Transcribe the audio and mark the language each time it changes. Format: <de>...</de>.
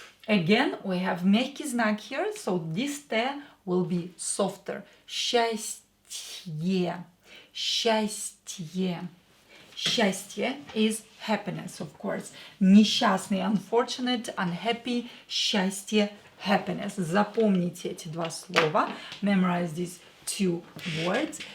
<en>Again, we have мягкий знак here, so this te will be softer.</en> <ru>Счастье. Счастье.</ru> <en>Счастье is happiness, of course. Несчастный, unfortunate, unhappy.</en> <ru>Счастье, happiness. Запомните эти два слова.</ru> <en>Memorize these two words.</en>